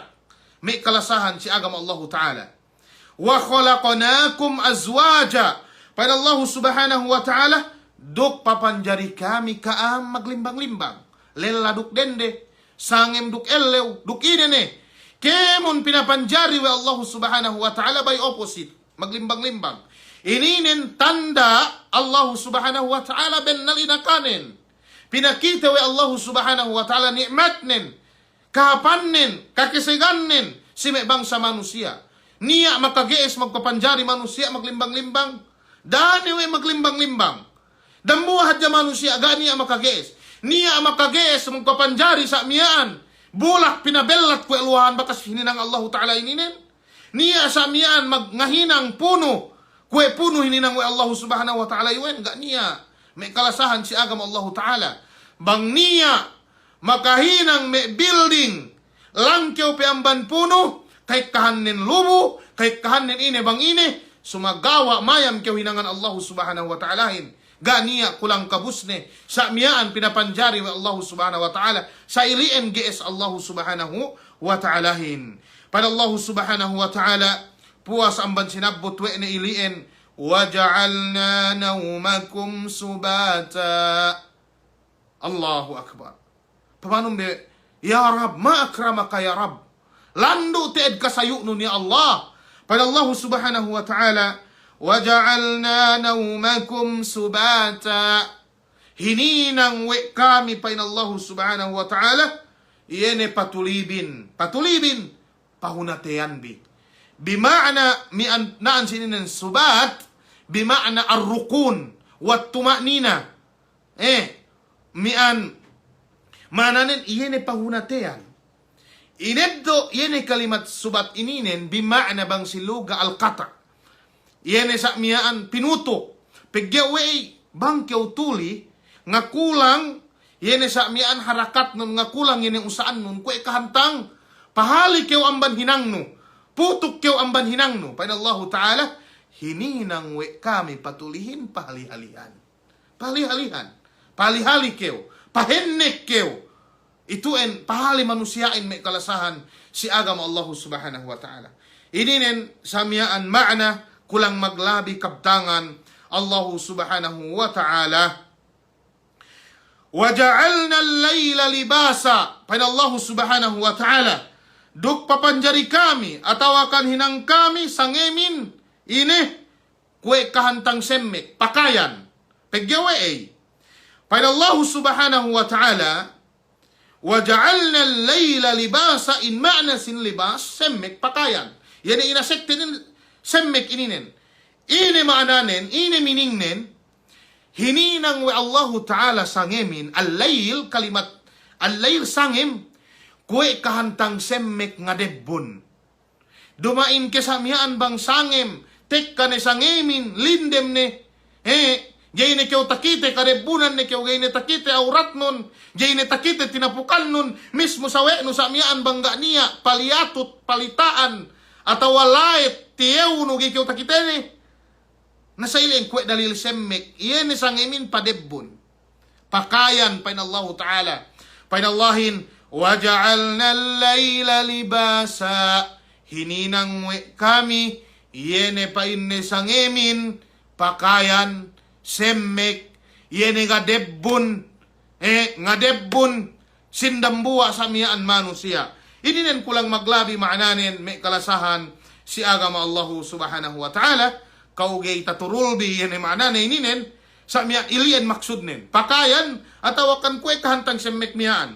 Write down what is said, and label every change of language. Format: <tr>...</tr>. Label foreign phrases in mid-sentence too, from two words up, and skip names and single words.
<yka>May kalasahan si agam Allah Ta'ala.</yka> <ar>وخلقناكم أزواجا.</ar> <yka>pada Allah</yka> <ar>سبحانه وتعالى,</ar> <yka>duk papanjari kami kaam maglimbang-limbang. Lela duk dende, sangem duk elew, duk inene. Kemon pinapanjari wa Allah</yka> <ar>سبحانه وتعالى</ar> <en>by opposite,</en> <yka>maglimbang-limbang. Ininin tanda Allah</yka> <ar>سبحانه وتعالى</ar> <yka>ben nalinakanin. Pinakita wa Allah</yka> <ar>سبحانه وتعالى</ar> <yka>nikmatnin, kahapanin, kakisiganin, si may bangsa manusia. Niya makagees magpapanjari manusia maglimbang-limbang. Dani we maglimbang-limbang. Damuhat ja manusia gani makagees. Niya makagees magpapanjari sa miyaan. Bulak pinabellat ko eluhan bakas hininang Allah Ta'ala ininen. Niya sa miyaan magngahinang puno. Kue puno hininang we Allah</yka> <ar>سبحانه وتعالى</ar> <yka>iwen. Gak niya. May kalasahan si agam Allah Ta'ala. Bang niya makahinang may building. Langkew piamban puno. Kay kahanin lubo. Kay kahanin ine bang ine. Sumagawa mayam kew hinangan Allah</yka> <ar>سبحانه وتعالى.</ar> <yka>Ganiya kulang kabusne sa miyaan pinapanjari wa Allah</yka> <ar>سبحانه وتعالى</ar> <yka>sa ilien GS Allah</yka> <ar>سبحانه وتعالى.</ar> <yka>Pada Allah</yka> <ar>سبحانه وتعالى</ar> <yka>puas amban sinabot we na ilien</yka> <ar>وجعلنا نومكم سباتا. الله أكبر.</ar> <yka>Paano be?</yka> <ar>يا رب ما أكرمك يا رب.</ar> <yka>Lando teed kasayo nun ya Allah. Pada Allah</yka> <ar>سبحانه وتعالى وَجَعَلْنَا نَوْمَكُمْ سُبَاتًا.</ar> <yka>Hininang we kami pa in Allah</yka> <ar>سبحانه وتعالى,</ar> <yka>iyan patulibin. Patulibin, pahunatean bi. Bima'na, naan sinin subat, bima'na</yka> <ar>الركون والطمأنينة.</ar> <yka>Mananin, iyan pahunatean. Inebdo, iyan kalimat subat ininen, bima'na bang siluga al-qata. Iyan sa miyaan pinuto. Pegyaway bangkyaw tuli nga kulang iyan sa miyaan harakat nun nga kulang iyan usaan nun kwe kahantang pahali kyaw amban hinang no. Putok kyaw amban hinang no. Pain Allah Ta'ala hininang we kami patulihin pahali-halihan. Pahali-halihan. Pahali-hali kyaw. Pahennek kyaw. Ituin pahali manusiain may kalasahan si agam Allah</yka> <ar>سبحانه وتعالى.</ar> <yka>Ininen sa miyaan ma'na kulang maglabi kabtangan Allah</yka> <ar>سبحانه وتعالى. وَجَعَلْنَا اللَّيْلَ لِبَاسًا.</ar> <yka>Pada Allah</yka> <ar>سبحانه وتعالى.</ar> <yka>Duk papanjari kami, atawakan hinang kami, sangemin, ini, kue kahantang semmek, pakayan. Pegyawe ay. Pada Allah</yka> <ar>سبحانه وتعالى, وَجَعَلْنَا اللَّيْلَ لِبَاسًا.</ar> <yka>In ma'na sin libas, semmek, pakayan. Yan ay inasektin semmek ininen. Ini maananen, ini miningnen, hininang we Allah Ta'ala sangemin, al-layl, kalimat, al-layl sangem, kue kahantang semmek nga debbon. Dumain kesamyaan bang sangem, tek ka ne sangemin, lindem ne, jay ne kyaw takite, kadebunan ne kyaw gay ne takite, aurat nun, jay ne takite, tinapukan nun, mismo sawe no samyaan bangga niya, paliatut, palitaan, atau walait, tiyaw no gikaw takitene. Nasa iling kwe dalil semmek. Iyan isang imin padebbon. Pakayan pain Allah Ta'ala. Pain Allahin.</yka> <ar>وَجَعَلْنَا اللَّيْلَ لِبَاسًا.</ar> <yka>Hininang we kami. Iyan pain isang imin. Pakayan. Semmek. Iyan nga debbon. Nga debbon. Sindambuwa sa miyaan manusia. Ininen kulang maglabi maananin. May kalasahan. Si agama Allah</yka> <ar>سبحانه وتعالى,</ar> <yka>kaugay taturulbi yan ay maana na ininen, sa miya ilian maksudnen. Pakayan, atawakan ko ay kahantang semmek miyaan.</yka>